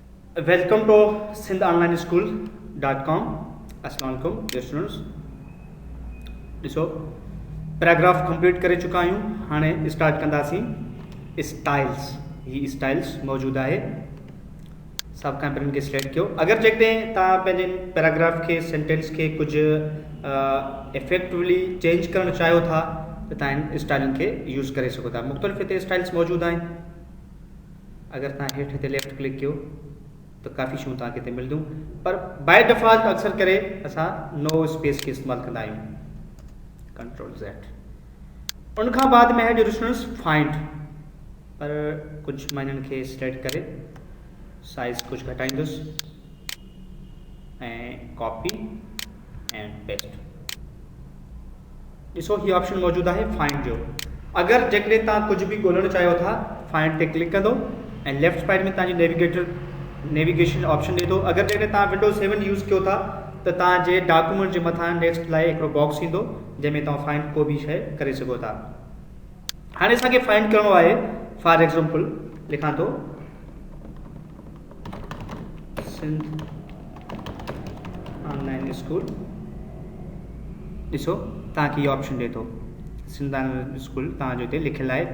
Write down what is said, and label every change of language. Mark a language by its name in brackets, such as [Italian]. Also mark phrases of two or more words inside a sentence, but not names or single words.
[English] Welcome to sindonlineschool.com. [Arabic] السلام عليكم [English] dear students. [Sindhi] ॾिसो पैराग्राफ कंप्लीट करे चुका आहियूं। हाणे स्टार्ट कंदासीं स्टाइल्स। ही स्टाइल्स मौजूद है। सब खां पहिरियों इनके सिलेक्ट कयो। अगर जेकॾहिं तव्हां पंहिंजे पैराग्राफ के सेंटेंस के कुछ [English] effectively change [Sindhi] करणु चाहियो था त तव्हां इन स्टाइलनि खे यूज़ करे सघो था। मुख़्तलिफ़ हिते स्टाइल्स मौजूद आहिनि। अगर तव्हां हेठि हिते [English] left click [Sindhi] कयो तो काफ़ी शयूं तव्हांखे हिते मिलंदियूं, पर [English] by default [Sindhi] अक्सर करे असां [English] no space [Sindhi] के इस्तेमालु कंदा आहियूं। [English] control Z. [Sindhi] उन खां बाद में है जो [English] students find, [Sindhi] पर कुछ माइननि खे सिलेक्ट करे साइज़ कुछ घटाईंदुसि ऐं [English] copy and paste. [Sindhi] ॾिसो ही ऑप्शन मौजूद है फाइंड जो। अगर जेकॾहिं तव्हां कुछ भी ॻोल्हणु चाहियो था फाइंड ते क्लिक कंदो ऐं [English] left side [Sindhi] में तव्हांजी [English] navigation option [Hindi] दे दो। [Sindhi] अगर जेकॾहिं तव्हां विंडोज़ 7 यूज़ कयो था तो तव्हांजे डॉक्यूमेंट जे मथां नेक्स्ट लाइ हिकिड़ो बॉक्स ईंदो जंहिंमें तव्हां फाइंड को भी शइ करे सघो था। हाणे असांखे फाइंड करणो आहे। [English] for example [Sindhi] लिखां थो सिंध ऑनलाइन स्कूल। ॾिसो तव्हांखे इहो ऑप्शन ॾे थो सिंध ऑनलाइन स्कूल तव्हांजो हिते लिखियलु आहे।